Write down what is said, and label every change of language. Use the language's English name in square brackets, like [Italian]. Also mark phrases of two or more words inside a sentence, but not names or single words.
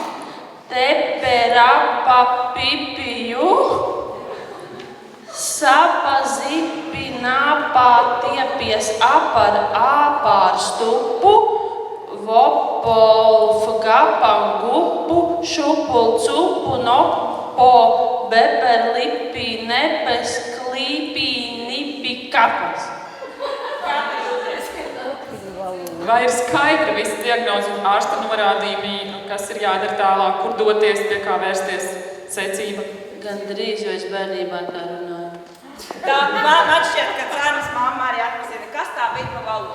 [Latvian] Teperapa pipiju sapazipināpā tiepies apar āpārstupu vopolf gapam gupu šupul cupu nopo beberlipi nepes klīpī nipi kapas. Vai ir skaidra visa diagnoze un ārsta norādījumi, kas ir jādara tālāk, kur doties, pie kā vērsties, secība? Gandrīz, jo es bērnībā tā runāju. Man šķiet, ka Cēnas mamma arī atpazina, kas tā bija pa valodu.